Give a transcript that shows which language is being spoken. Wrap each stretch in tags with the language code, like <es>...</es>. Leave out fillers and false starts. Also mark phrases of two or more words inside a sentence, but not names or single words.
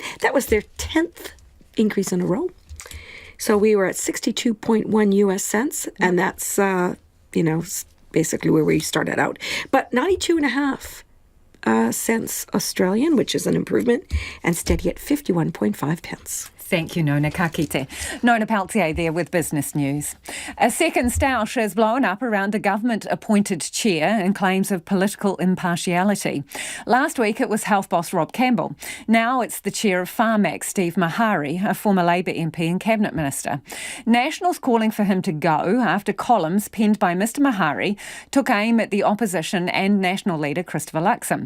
<en>That was their 10th increase in a row. So we were at 62.1 US cents, and that's, basically where we started out. But 92.5 cents Australian, which is an improvement, and steady at 51.5 pence. Thank you, Nona.</en> <mi>Ka kite.</mi> <en>Nona Peltier there with business news. A second stoush has blown up around a government-appointed chair and claims of political impartiality. Last week it was health boss Rob Campbell. Now it's the chair of Pharmac, Steve Mahari, a former Labour MP and Cabinet Minister. Nationals calling for him to go after columns penned by Mr Mahari took aim at the opposition and National leader Christopher Luxon.</en>